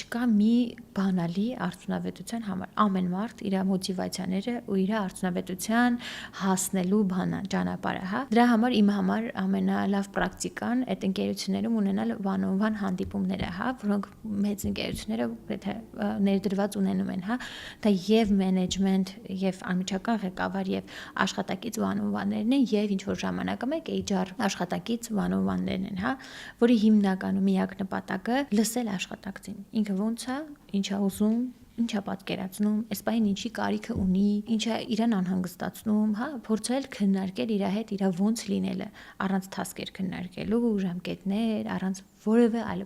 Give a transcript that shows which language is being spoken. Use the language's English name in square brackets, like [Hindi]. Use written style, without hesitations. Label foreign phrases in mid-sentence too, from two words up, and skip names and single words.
[Armenian] չկա մի բանալի արդյունավետության համար։ Ամեն մարդ իր մոտիվացիաները ու իր արդյունավետության հասնելու ճանապարհը, հա։ Դրա համար իմ համար ամենալավ պրակտիկան այդ ընկերություններում ունենալ [English] one-on-one [Armenian] հանդիպումներ է, հա, որոնք մեծ ընկերությունները եթե ներդրված ունենում են, հա, դա եւ մենեջմենտ, եւ անմիջական ղեկավար, եւ աշխատակից [English] one-on-one- [Armenian] ներն են, եւ ինչ որ ժամանակը մեկ HR աշխատակից [English] one-on-one- [Armenian] ներն են, հա, որի հիմնականում միակ նպատակը լսել աշխատակցին։ Ինքը ոնց է, ինչ է ուզում, ինչ է պատկերացնում, այս բանին ինչի կարիքը ունի, ինչ է իրան անհանգստացնում, հա, փորձել քննարկել իր հետ իր ոնց լինելը, առանց թասկեր քննարկելու, ժամկետներ, առանց որևէ այլ